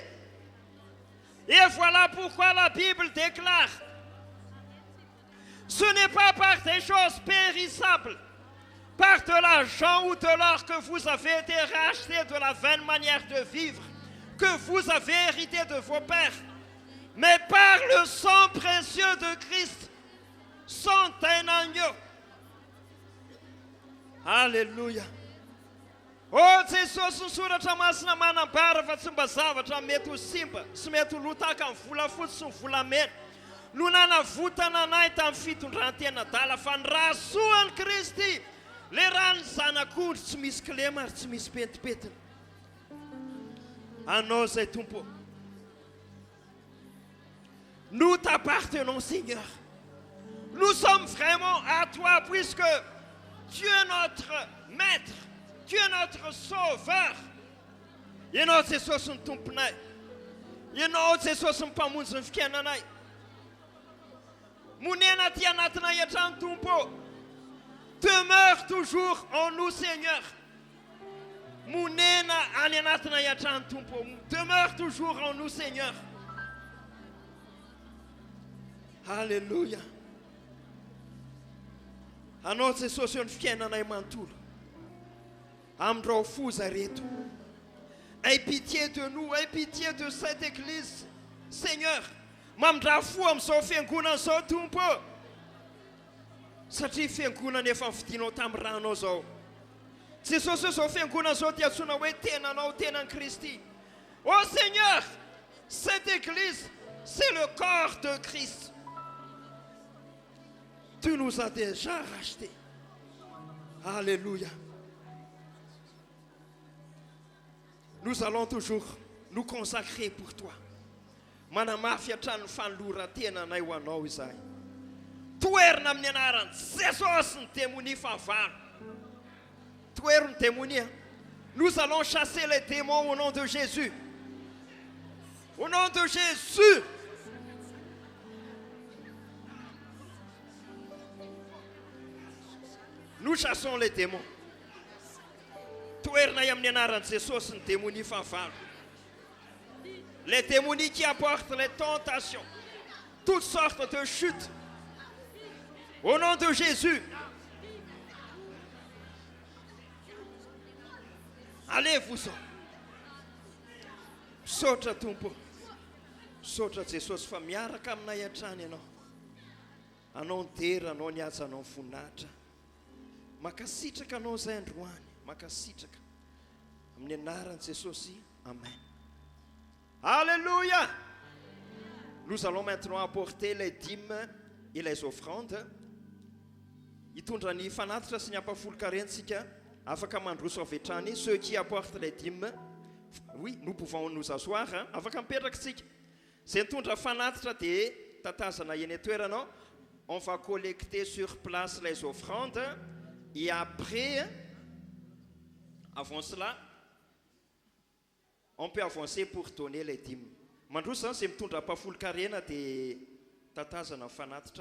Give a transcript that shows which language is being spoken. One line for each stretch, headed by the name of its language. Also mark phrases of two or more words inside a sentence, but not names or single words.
French: Et voilà pourquoi la Bible déclare, ce n'est pas par des choses périssables, par de l'argent ou de l'or que vous avez été rachetés de la vaine manière de vivre que vous avez hérité de vos pères, mais par le sang précieux de Christ, sont un agneau. Alléluia.
Malagasy: Oh Jesosy ny soratra masina manambara fa tsy mba zavatra mety ho simba sy mety ho lotaka amin'ny volafotsy sy ny volamena no nanavotana anay tamin'ny fitondran-tena dala fa ny rahasoan'i Kristy le rany zanak'ondry tsy misy kilema ary tsy misy petipetina. Anao zay Tompo.
French: Nous t'appartenons Seigneur. Nous sommes vraiment à toi puisque tu es notre maître. Tu es notre sauveur.
Malagasy: Ianao Jesosy ny tomponay. Ianao Jesosy ny mpamonjy ny fiainanay. Monena aty anatinay hatrany Tompo.
French: Demeure toujours en nous Seigneur.
Malagasy: Monena any anatinay hatrany Tompo.
French: Demeure toujours en nous Seigneur. Alléluia.
Malagasy: Anao Jesosy ny fiainanay manontolo. Amindreo foza reto.
French: Aie pitié de nous, aie pitié de cette église. Seigneur,
Malagasy: mamindra fo amin'izao fiangonana izao Tompo. Satria fiangonana efa nividinao tamin'ny ranao izao. Jesosy izao fiangonana izao dia antsoina hoe tenanao, tenan'i Kristy.
French: Oh Seigneur, cette église, c'est le corps de Christ. Tu nous as déjà rachetés. Alléluia. Nous allons toujours nous consacrer pour toi.
Malagasy: Manamafy hatrany fanoloran-tena anay ho anao izay. Toerina amin'ny anaran'i Jesosy ny démonie favaro. Toerina ny démonie.
French: Nous allons chasser les démons au nom de Jésus. Au nom de Jésus. Nous chassons les démons.
Malagasy: Toerina amin'ny anaran'i Jesosy ny démonie favaro.
French: Les démonies qui apportent les tentations, toutes sortes de chutes. Au nom de Jésus. Allez-vous-en.
Malagasy: Misaotra Tompo. Misaotra Jesosy fa miaraka aminay hatrany ianao. Anao ny dera, anao ny asa, anao ny voninahitra. Makasitraka anao izay androany. Makasitraka. Amin'ny anaran'i Jesosy. Amen.
French: Alléluia. Nous allons maintenant apporter les dîmes et les offrandes.
Malagasy: Hitondra ny fanatitra sy ny ampafolo-karentsika afaka mandroso avy hatrany.
French: Ceux qui apportent les dîmes, oui, nous pouvons nous asseoir, hein?
Malagasy: Afaka mipetraka tsika. Zay mitondra fanatitra dia tatazana eny atoerana.
French: On va collecter sur place les offrandes et après, avant cela, on peut avancer pour donner les dîmes.
Malagasy: Mandroso zay mitondra ampafolo-karena dia tatazana fanatitra.